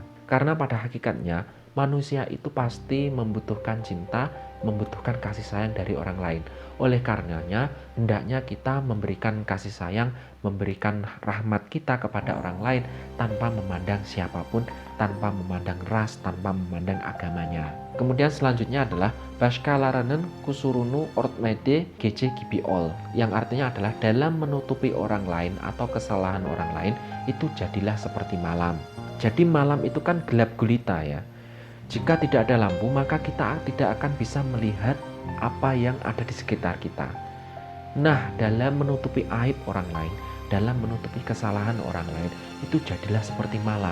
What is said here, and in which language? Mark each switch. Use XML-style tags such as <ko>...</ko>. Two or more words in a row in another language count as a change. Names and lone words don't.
<id>Karena pada hakikatnya manusia itu pasti membutuhkan cinta, membutuhkan kasih sayang dari orang lain. Oleh karenanya, hendaknya kita memberikan kasih sayang, memberikan rahmat kita kepada orang lain tanpa memandang siapapun, tanpa memandang ras, tanpa memandang agamanya. Kemudian selanjutnya adalah</id> <tr>Başkalarının kusurunu örtmede gece gibi ol,</tr> <id>yang artinya adalah dalam menutupi orang lain atau kesalahan orang lain itu jadilah seperti malam. Jadi malam itu kan gelap gulita ya. Jika tidak ada lampu, maka kita tidak akan bisa melihat apa yang ada di sekitar kita. Nah, dalam menutupi aib orang lain, dalam menutupi kesalahan orang lain, itu jadilah seperti malam.</id>